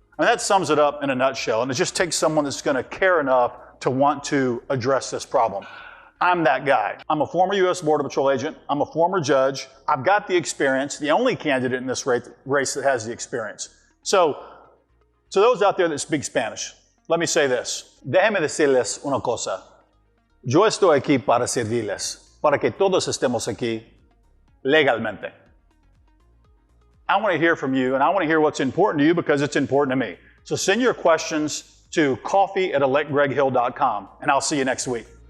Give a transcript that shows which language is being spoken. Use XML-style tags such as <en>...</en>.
<en>And that sums it up in a nutshell. And it just takes someone that's going to care enough to want to address this problem. I'm that guy. I'm a former U.S. Border Patrol agent. I'm a former judge. I've got the experience, the only candidate in this race that has the experience. So, to those out there that speak Spanish, let me say this.</en> <es>Déjenme decirles una cosa. Yo estoy aquí para servirles, para que todos estemos aquí legalmente.</es> <en>I want to hear from you, and I want to hear what's important to you because it's important to me. So send your questions to coffee@electgreghill.com, and I'll see you next week.</en>